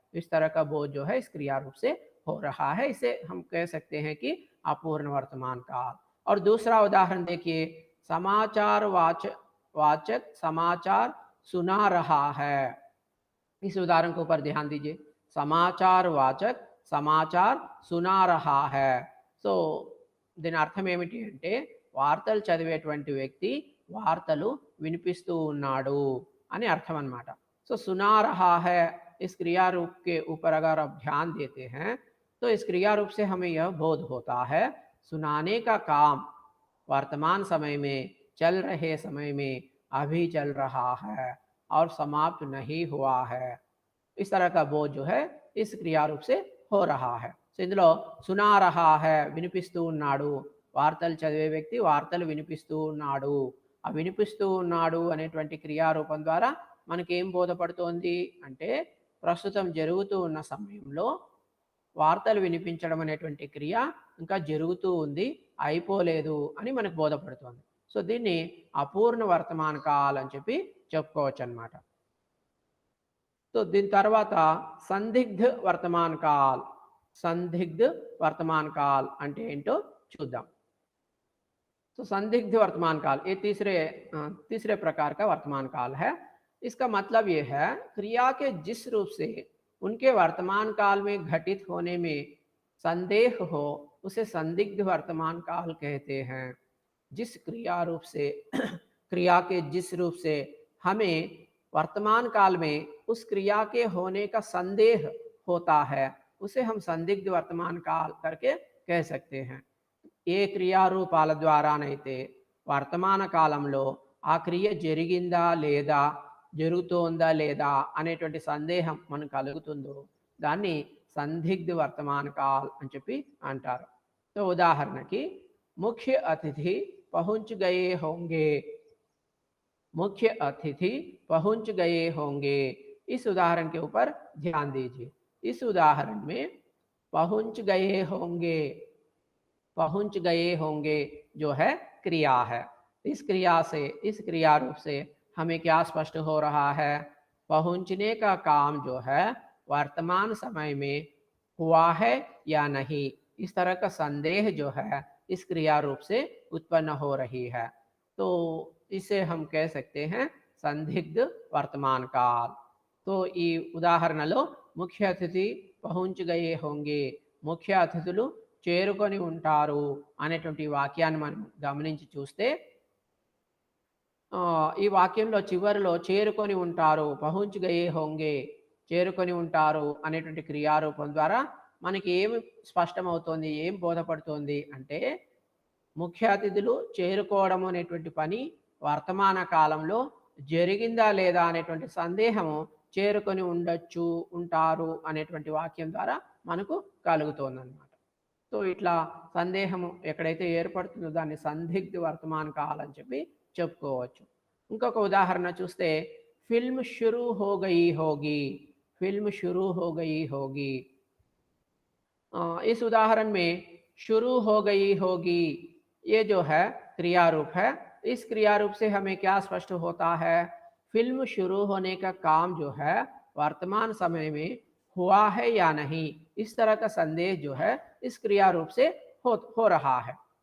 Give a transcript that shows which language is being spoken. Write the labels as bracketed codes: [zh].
[hi] इस तरह का बोध जो है इस क्रिया रूप से हो रहा है, इसे हम कह सकते हैं कि अपूर्ण वर्तमान काल. और दूसरा उदाहरण देखिए, समाचार वाचक समाचार सुना रहा है. इस उदाहरण के ऊपर ध्यान दीजिए, समाचार वाचक समाचार सुना रहा है. [te] సో దీని అర్థం ఏమిటి అంటే వార్తలు చదివేటువంటి వ్యక్తి వార్తలు వినిపిస్తూ ఉన్నాడు అని అర్థం అన్నమాట. సో [hi] సునా రహా హై इस क्रिया रूप के ऊपर अगर आप ध्यान देते हैं तो इस क्रिया रूप से हमें यह बोध होता है सुनाने का काम वर्तमान समय में, चल रहे समय में अभी चल रहा है और समाप्त नहीं हुआ है। इस तरह का बोध जो है इस क्रिया रूप से हो रहा है। [te] సో ఇందులో [hi] సునా రహా హై [te] వినిపిస్తూ ఉన్నాడు, వార్తలు చదివే వ్యక్తి వార్తలు వినిపిస్తూ ఉన్నాడు. ఆ వినిపిస్తూ ఉన్నాడు అనేటువంటి క్రియారూపం ద్వారా మనకేం బోధపడుతోంది అంటే ప్రస్తుతం జరుగుతూ ఉన్న సమయంలో వార్తలు వినిపించడం అనేటువంటి క్రియ ఇంకా జరుగుతూ ఉంది, అయిపోలేదు అని మనకు బోధపడుతోంది. సో దీన్ని అపూర్ణ వర్తమాన కాల్ అని చెప్పి చెప్పుకోవచ్చు అన్నమాట. तो दिन తర్వాత సందిగ్ధ వర్తమాన కాల్. संदिग्ध वर्तमान काल అంటే ఏంటో చూద్దాం. [hi] तो संदिग्ध वर्तमान काल ये तीसरे प्रकार का वर्तमान काल है. इसका मतलब ये है क्रिया के जिस रूप से उनके वर्तमान काल में घटित होने में संदेह हो उसे संदिग्ध वर्तमान काल कहते हैं. जिस क्रिया रूप से क्रिया के जिस रूप से हमें वर्तमान काल में उस क्रिया के होने का संदेह होता है उसे हम संदिग्ध वर्तमान काल करके कह सकते हैं. [te] ఏ క్రియారూపాల ద్వారానైతే వర్తమాన కాలంలో ఆ క్రియ జరిగిందా లేదా, జరుగుతోందా లేదా అనేటువంటి సందేహం మనకు కలుగుతుందో దాన్ని సందిగ్ధ వర్తమాన కాల్ అని చెప్పి అంటారు. [hi] तो [te] ఉదాహరణకి [hi] मुख्य अतिथि पहुंच गए होंगे. मुख्य अतिथि पहुंच गए होंगे. इस उदाहरण के ऊपर ध्यान दीजिए. इस उदाहरण में पहुंच गए होंगे, पहुंच गए होंगे जो है क्रिया है. इस क्रिया से, इस क्रिया रूप से हमें क्या स्पष्ट हो रहा है? पहुंचने का काम जो है वर्तमान समय में हुआ है या नहीं, इस तरह का संदेह जो है इस क्रिया रूप से उत्पन्न हो रही है. तो इसे हम कह सकते हैं संदिग्ध वर्तमान काल. [te] तो ఈ ఉదాహరణలో ముఖ్య అతిథి [hi] పహుంచ్ గయే హోంగే, [te] ముఖ్య అతిథులు చేరుకొని ఉంటారు అనేటువంటి వాక్యాన్ని మనం గమనించి చూస్తే ఈ వాక్యంలో చివరిలో చేరుకొని ఉంటారు, [hi] పహుంచ్ గయే హోంగే, [te] చేరుకొని ఉంటారు అనేటువంటి క్రియారూపం ద్వారా మనకి ఏమి స్పష్టమవుతోంది, ఏం బోధపడుతోంది అంటే ముఖ్య అతిథులు చేరుకోవడం అనేటువంటి పని వర్తమాన కాలంలో జరిగిందా లేదా అనేటువంటి సందేహము చేరుకొని ఉండొచ్చు, ఉంటారు అనేటువంటి వాక్యం ద్వారా మనకు కలుగుతోందన్నమాట. సో ఇట్లా సందేహము ఎక్కడైతే ఏర్పడుతుందో దాన్ని సందిగ్ధ వర్తమాన కాల్ అని చెప్పి చెప్పుకోవచ్చు. ఇంకొక ఉదాహరణ చూస్తే [hi] ఫిల్మ్ షురూ హో గయి హోగి, फिल्म शुरू हो गई होगी. इस उदाहरण में शुरू हो गई होगी ये जो है क्रिया रूप है. इस क्रिया रूप से हमें क्या स्पष्ट होता है? फिल्म शुरू होने का काम जो है वर्तमान समय में हुआ है या नहीं, इस तरह का संदेश जो है इस क्रिया रूप से हो रहा है.